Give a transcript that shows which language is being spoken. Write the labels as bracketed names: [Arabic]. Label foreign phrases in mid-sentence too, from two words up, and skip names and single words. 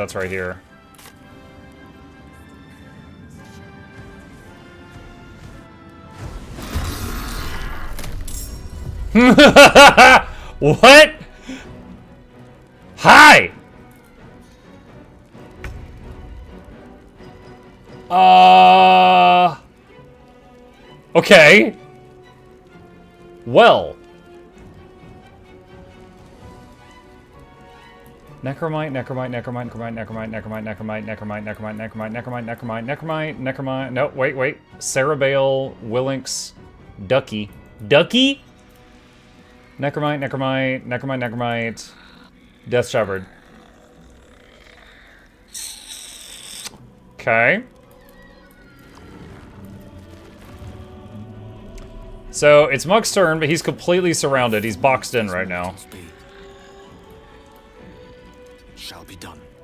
[English] That's right here. What? Hi! Okay. Well. Necromite, necromite, necromite, necromite, necromite, necromite, necromite, necromite, necromite, necromite, necromite, necromite, necromite, necromite. No, wait. Cerebale, Willinx, Ducky. Ducky? Necromite, necromite, necromite, necromite. Death Shepherd. Okay. So, it's Muck's turn, but he's completely surrounded. He's boxed in right now. Shall be done.